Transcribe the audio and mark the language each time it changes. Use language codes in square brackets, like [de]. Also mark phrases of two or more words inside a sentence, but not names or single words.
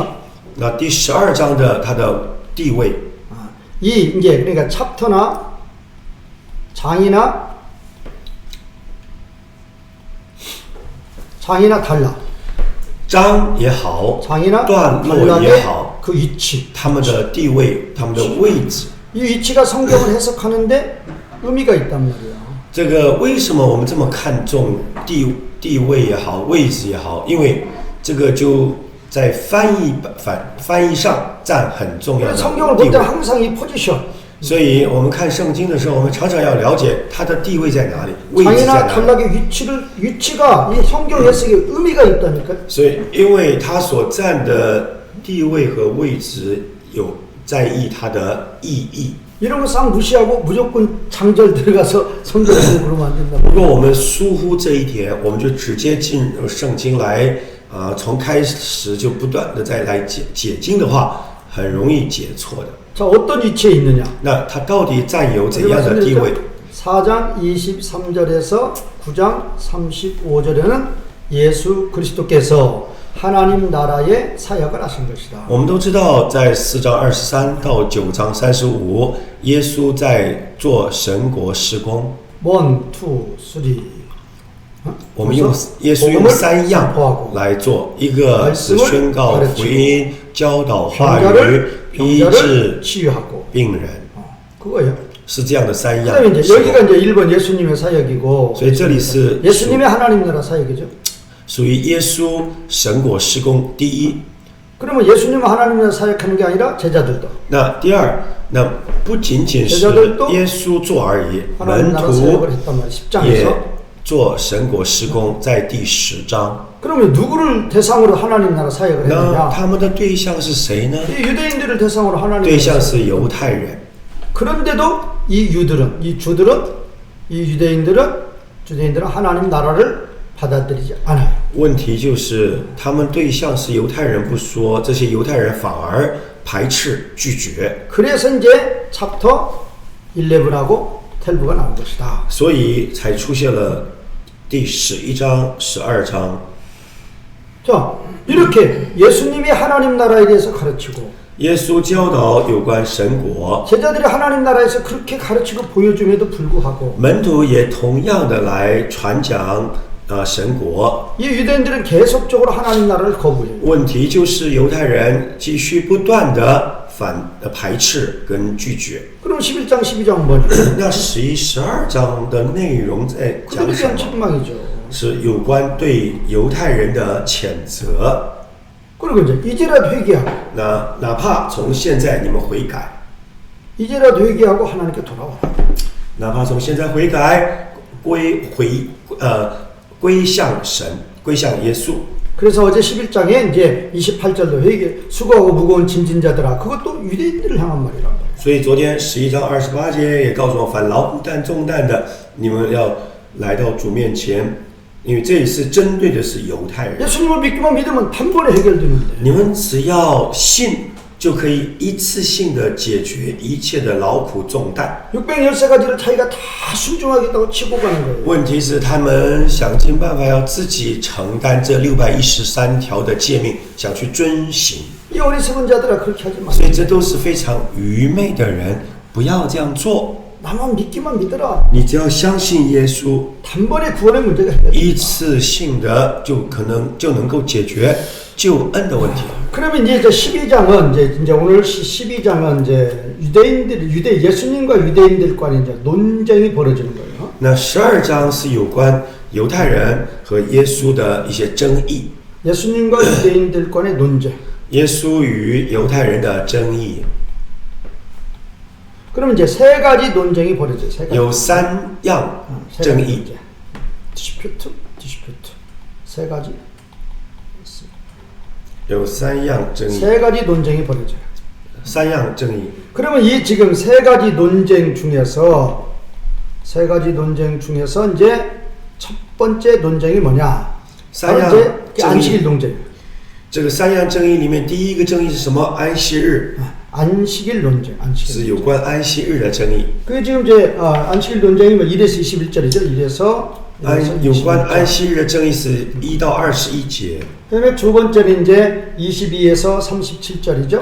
[zh] 那第12章的它的地位， [ko] 이 이제 그러니까 챕터나 장이나 단락, [zh] 章也好， [ko] 장이나 [zh] 段落 [ko] 단락의 [zh] 也好， [ko] 그 위치. [zh] 他们的地位、他们的位置。 [ko] 이 위치가 성경을 해석하는데 의미가 있단 말이에요. [zh] 这个为什么我们这么看重地位也好，位置也好？因为这个就在翻译上占很重要的 [ko] 성경을 [zh] 地 [ko] 볼 때 [zh] 位。 [ko] 항상 이 포지션, [zh] 所以我们看圣经的时候，我们常常要了解它的地位在哪里，位置在 [ko] 장이나 [zh] 哪里。 [ko] 단락의 위치가 이 성경 해석에 의미가 있다니까. [zh] 所以，因为它所占的地位和位置有在意它的意义。 [ko] 이런 거 싹 무시하고 무조건 장절 들어가서 성경 보고 그러면 안 된다. [zh] 如果我们疏忽这一点，我们就直接进入圣经来，从开始就不断的再来解经的话，很容易解错的。 [ko] 자, 어떤 위치에 있느냐? [zh] 那它到底占有怎样的地位？ [ko] 4장 23절에서 9장 35절에는 예수 그리스도께서 하나님 나라의 사역을 하신 것이다. [zh] 我们都知道，在4章23到9章35，耶稣在做神国施工。 1, 2, 3. 我们用耶稣用3样来做，一个是宣告福音、教导话语、医治 [ko] 치유하고 [zh] 病人， [ko] 그거예요. [zh] 是这样的3样。 [ko] 그다음에 이제 여기가 이제 1번 예수님의 사역이고, [zh] 所以这里是 [ko] 예수님의 하나님 나라 사역이죠. [zh] 属于耶稣神国施工第一。 [ko] 그러면 예수님은 하나님 나라 사역하는 게 아니라 제자들도 [zh] 那第二，那不仅仅是耶稣做而已， [ko] 하나님 [zh] 门 [ko] 나라 [zh] 徒 [ko] 사역을 했단 말이에요. 10장에서. [zh] 也做神国施工，在第10章。 [ko] 그러면 누구를 대상으로 하나님 나라 사역을 [zh] 那 [ko] 했느냐? [zh] 他们的对象是谁呢？ [ko] 이 유대인들을 대상으로 하나님 [zh] 对 [ko] 나라 [zh] 象 [ko] 사역. [zh] 是犹太人。 [ko] 그런데도 이 주들은 이 주대인들은 하나님 나라를 받아들이지 않아요. [zh] 问题就是他们对象是犹太人不说，这些犹太人反而排斥拒绝， [ko] 그래서 이제 챕터 11하고 12가 나온 것이다. [zh] 所以才出现了第11章、12章。 [ko] 자, 이렇게 예수님이 하나님 나라에 대해서 가르치고 [zh] 耶稣教导有关神国， [ko] 제자들이 하나님 나라에서 그렇게 가르치고 보여줌에도 불구하고 [zh] 门徒也同样的来传讲神国。 [ko] 이 유대인들은 계속적으로 하나님 나라를 거부해요. [zh] 问题就是犹太人继续不断的排斥跟拒绝。 [ko] 그럼 11장 12장은 뭐죠? [zh] 那11、12章的内容在 [ko] 그들에 [zh] 讲什 [ko] 대한 [zh] 么？ [ko] 책망이죠. [zh] 是有关对犹太人的谴责。 [ko] 그리고 이제 이제라도 회개하고 [zh] 哪怕从现在你们悔改， [ko] 이제라도 회개하고 하나님께 돌아와라. [zh] 哪怕从现在悔改，归向神，归向耶稣。 [ko] 그래서 어제 11장에 이제 28절도 회개 수고하고 무거운 짐진 자들아 그것도 유대인들을 향한 말이란 말이에요. [zh] 所以昨天11章28节也告诉我，凡劳苦担重担的，你们要来到主面前，因为这一次针对的是犹太人。 [ko] 예수님을 믿기만 믿으면 단번에 해결되는데 [zh] 你们只要信，就可以一次性的解决一切的劳苦重担。 [ko] 613가지를 자기가 다 순종하겠다고 치고 가는 거예요. [zh] 问题是他们想尽办法要自己承担这613条的诫命，想去遵行。 [ko] 이 어리석은 자들아 그렇게 하지 마. [zh] 所以这都是非常愚昧的人，不要这样做。 [ko] 나만 믿기만 믿어라. [zh] 你只要相信耶稣， [ko] 단번에 구원의 문제가 해결돼. [zh] 一次性的就能够解决救恩的问题。 [ko] 그러면 이제 12장은 이제 오늘 12장은 이제 예수님과 유대인들 간에 이제 논쟁이 벌어지는 거예요. [zh] 那12章是有关犹太人和耶稣的一些争议， [ko] 예수님과 유대인들 간의 논쟁. [zh] 耶稣与犹太人的争议 [ko] 그러면 이제 세 가지 논쟁이 벌어져요. 세 가지. [zh] 有3样 [ko] 세 [zh] 争 [ko] 가지 [zh] 议， [ko] 문제. 디스퓨트. 세 가지. [zh] 有3样争议， [ko] 세 가지 논쟁이 벌어져요. [zh] 3 样争议。 [ko] 그러면 이 지금 세 가지 논쟁 중에서 이제 첫 번째 논쟁이 뭐냐? [zh] 3 [ko] 바로 [zh] 样 [ko] 이제 [zh] 争 [ko] 안식일 [zh] 议， [ko] 논쟁. [zh] 这个3样争议里面，第一个争议是什么？安息日， [ko] 안식일 논쟁. [zh] 是有关安息日的争议。 [ko] 그게 지금 이제 안식일 논쟁이면 1에서 21절이죠. 1에서 [zh] 有关安息日的争议是1到21节。 [ko] 그다음에 두 번째는 이제 22에서 37절이죠.